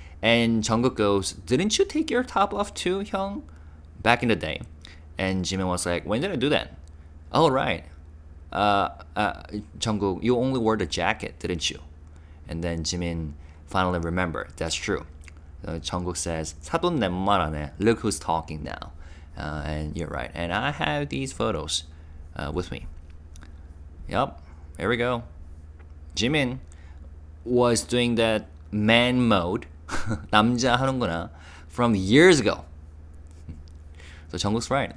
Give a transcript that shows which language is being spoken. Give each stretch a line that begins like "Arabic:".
English: And Jungkook goes, didn't you take your top off too, Hyung? Back in the day. And Jimin was like, when did I do that? Oh, right. Jungkook, you only wore the jacket, didn't you? And then Jimin finally remembered, that's true. Jungkook says,
Korean: 사돈 내 말 안 해.
English: Look who's talking now. And you're right. And I have these photos with me. Yep, here we go. Jimin was doing that man mode,
Korean: 남자 하는구나,
English: from years ago. So Jungkook's right.